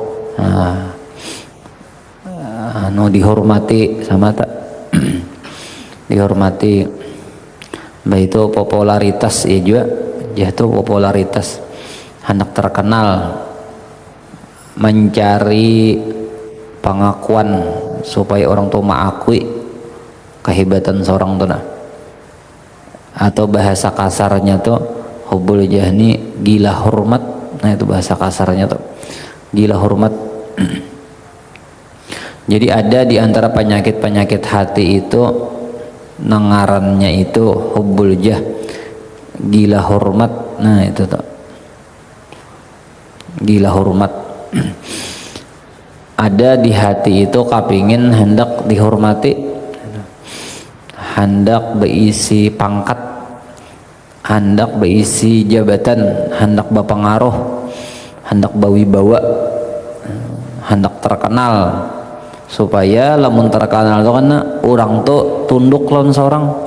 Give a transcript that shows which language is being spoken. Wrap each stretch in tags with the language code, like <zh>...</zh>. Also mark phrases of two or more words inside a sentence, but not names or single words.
<id>dihormati sama tak dihormati, baik itu popularitas ya juga, jatuh popularitas, hendak terkenal, mencari pengakuan supaya orang tua mengakui kehebatan seorang tuh. Atau bahasa kasarnya tuh</id> <ar>حب الجاه,</ar> <id>gila hormat. Nah, itu bahasa kasarnya tuh gila hormat. Jadi ada di antara penyakit-penyakit hati itu nengarannya itu</id> <ar>حب الجاه,</ar> <id>gila hormat. Nah, itu tuh gila hormat. Ada di hati itu kepingin hendak dihormati, hendak berisi pangkat, hendak berisi jabatan, hendak berpengaruh, hendak berwibawa, hendak terkenal, supaya lamun terkenal itu karena orang tuh tunduk lawan seorang.</id>